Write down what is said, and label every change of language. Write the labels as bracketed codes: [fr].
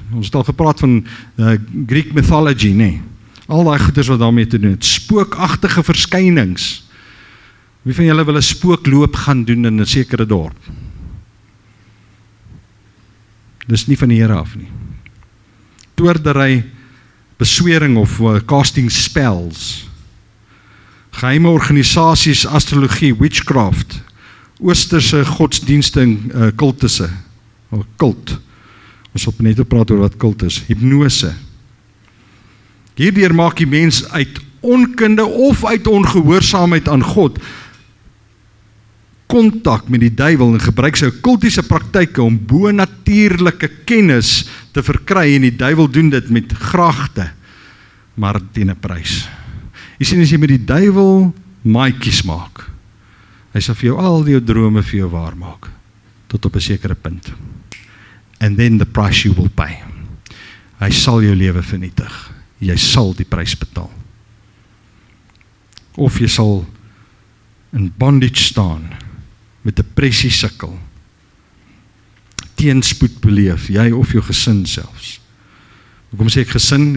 [af] Ons het al gepraat van Greek mythology, nee. Al die goeders wat daarmee te doen het. Spookagtige verskynings. Wie van julle wil 'n spookloop gaan doen in 'n sekere dorp? Dis nie van die Here af nie. Toordery, beswering of [en] casting spells. [af] Geheime organisasies, astrologie, witchcraft, oosterse godsdienste en kultusse, of kult. Ons sal net praat oor wat kult is. Hypnose. Hierdeur maak die mens uit onkunde of uit ongehoorsaamheid aan God kontak met die duiwel en gebruik sy okkultiese praktyke om bonatuurlike kennis te verkry, en die duiwel doen dit met gragte, maar teen 'n prys. Jy sien, as jy met die duiwel maatjies maak, hy sal vir jou al die drome vir jou waar maak, tot op 'n sekere punt. [en] And then the price you will pay. [af] Hy sal jou lewe vernietig. Jy sal die prys betaal. Of jy sal in bondage staan, met depressie sukkel, teenspoed beleef, jy of jou gesin selfs. Hoekom sê ek gesin?